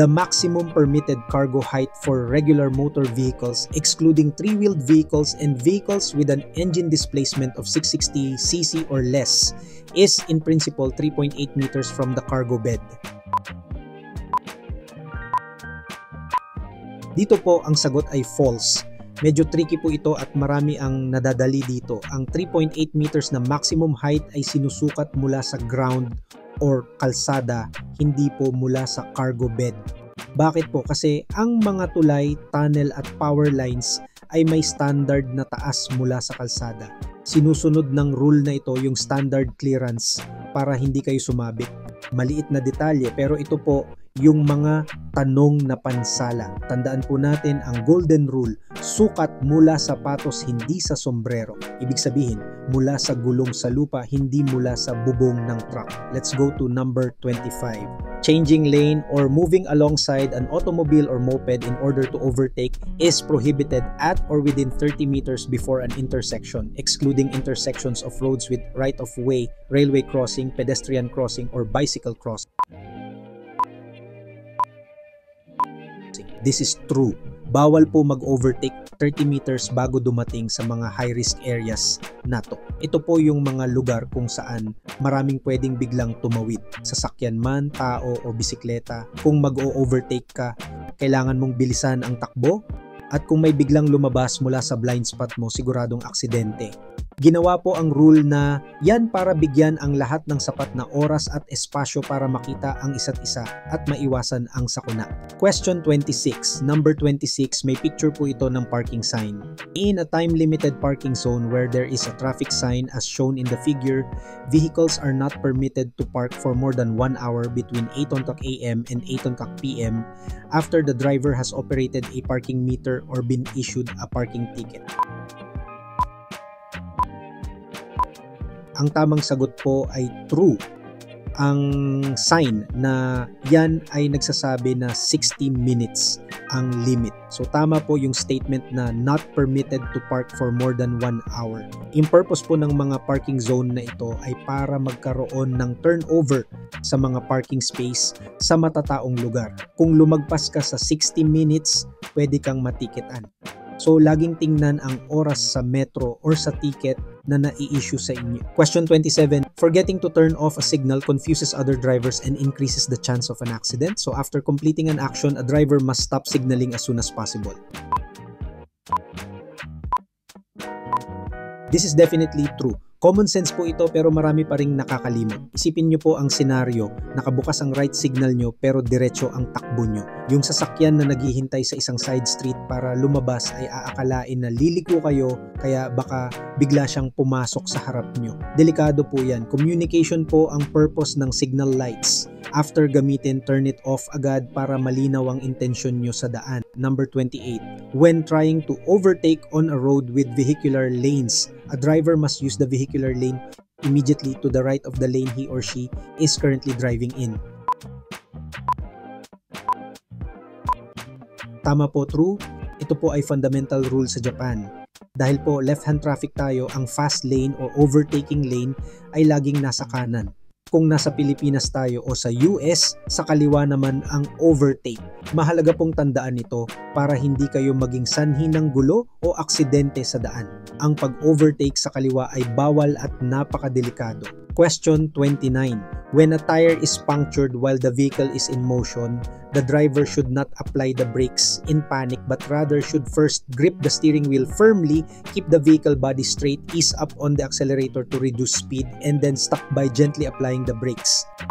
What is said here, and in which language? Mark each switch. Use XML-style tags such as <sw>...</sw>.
<en>The maximum permitted cargo height for regular motor vehicles, excluding three-wheeled vehicles and vehicles with an engine displacement of 660cc or less, is in principle 3.8 meters from the cargo bed.</en> <tl>Dito po ang sagot ay false. Medyo tricky po ito at marami ang nadadali dito. Ang 3.8 meters na maximum height ay sinusukat mula sa ground or kalsada, hindi po mula sa cargo bed. Bakit po? Kasi ang mga tulay, tunnel at power lines ay may standard na taas mula sa kalsada. Sinusunod ng rule na ito yung standard clearance para hindi kayo sumabit. Maliit na detalye pero ito po yung mga tanong na pansala. Tandaan po natin ang golden rule, sukat mula sa patos, hindi sa sombrero. Ibig sabihin, mula sa gulong sa lupa, hindi mula sa bubong ng truck.</tl> <en>Let's go to number 25. Changing lane or moving alongside an automobile or moped in order to overtake is prohibited at or within 30 meters before an intersection, excluding intersections of roads with right-of-way, railway crossing, pedestrian crossing, or bicycle crossing. This is true.</en> <tl>Bawal po mag-overtake 30 meters bago dumating sa mga high-risk areas nato. Ito po yung mga lugar kung saan maraming pwedeng biglang tumawid. Sasakyan man, tao o bisikleta. Kung mag-o-overtake ka, kailangan mong bilisan ang takbo. At kung may biglang lumabas mula sa blind spot mo, siguradong aksidente. Ginawa po ang rule na yan para bigyan ang lahat ng sapat na oras at espasyo para makita ang isa't isa at maiwasan ang sakuna.</tl> <en>Question 26. Number 26,</en> <tl>may picture po ito ng parking sign.</tl> <en>In a time-limited parking zone where there is a traffic sign as shown in the figure, vehicles are not permitted to park for more than 1 hour between 8 o'clock a.m. and 8 o'clock p.m. after the driver has operated a parking meter or been issued a parking ticket.</en> <tl>Ang tamang sagot po ay true. Ang sign na yan ay nagsasabi na 60 minutes ang limit. So tama po yung statement na</tl> <en>not permitted to park for more than 1 hour.</en> <tl>Yung purpose po ng mga parking zone na ito ay para magkaroon ng turnover sa mga parking space sa matataong lugar. Kung lumagpas ka sa 60 minutes, pwede kang matiketan. So, laging tingnan ang oras sa metro or sa ticket na nai-issue sa inyo.</tl> <en>Question 27. Forgetting to turn off a signal confuses other drivers and increases the chance of an accident. So, after completing an action, a driver must stop signaling as soon as possible. This is definitely true.</en> <tl>Common sense po ito pero marami pa ring nakakalimot. Isipin nyo po ang senaryo, nakabukas ang right signal nyo pero diretso ang takbo nyo. Yung sasakyan na naghihintay sa isang side street para lumabas ay aakalain na liliko kayo kaya baka bigla siyang pumasok sa harap nyo. Delikado po yan. Communication po ang purpose ng signal lights. After gamitin,</tl> <en>turn it off</en> <tl>agad para malinaw ang intensyon nyo sa daan.</tl> <en>Number 28. When trying to overtake on a road with vehicular lanes, a driver must use the vehicular lane immediately to the right of the lane he or she is currently driving in.</en> <tl>Tama po, true. Ito po ay fundamental rule sa Japan. Dahil po left-hand traffic tayo, ang fast lane o overtaking lane ay laging nasa kanan. Kung nasa Pilipinas tayo o sa US, sa kaliwa naman ang overtake. Mahalaga pong tandaan ito para hindi kayo maging sanhi ng gulo o aksidente sa daan. Ang pag-overtake sa kaliwa ay bawal at napakadelikado.</tl> <en>Question 29. When a tire is punctured while the vehicle is in motion, the driver should not apply the brakes in panic but rather should first grip the steering wheel firmly, keep the vehicle body straight, ease up on the accelerator to reduce speed, and then stop by gently applying the brakes.</en>